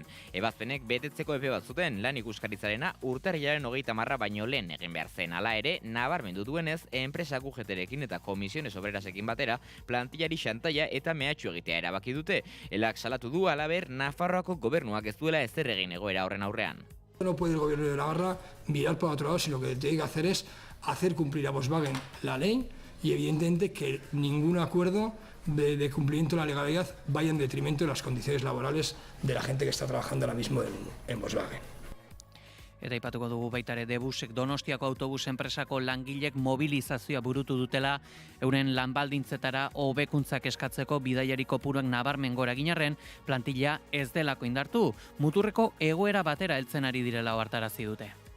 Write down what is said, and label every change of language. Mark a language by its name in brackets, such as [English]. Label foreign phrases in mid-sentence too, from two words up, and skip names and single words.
[Basque] Ebazpenek betetzeko epe bat zuten, lan ikuskaritzarena urtarrilaren 30 baino lehen egin behar zen. Hala ere, nabarmendu duenez, enpresak UGTrekin eta Komisiones Obrerasekin batera plantillari xantaia eta mehatxu egitea erabaki dute. Elak salatu du halaber Nafarroako gobernuak ez duela ezer egin egoera horren aurrean. [Spanish] No puede el gobierno de Navarra mirar para otro lado, sino que tiene que hacer es hacer cumplir a Volkswagen la ley y evidentemente que ningún acuerdo de cumplimiento de la legalidad vaya en detrimento de las condiciones laborales de la gente que está trabajando ahora mismo en Volkswagen. [Basque] Eta aipatuko dugu baita ere Debusek Donostiako autobus enpresako langilek mobilizazioa burutu dutela euren lanbaldintzetara hobekuntzak eskatzeko bidaiari kopuruak nabarmen gora ginarren plantilla ez delako indartu. Muturreko egoera batera heltzen ari direla ohartarazi dute.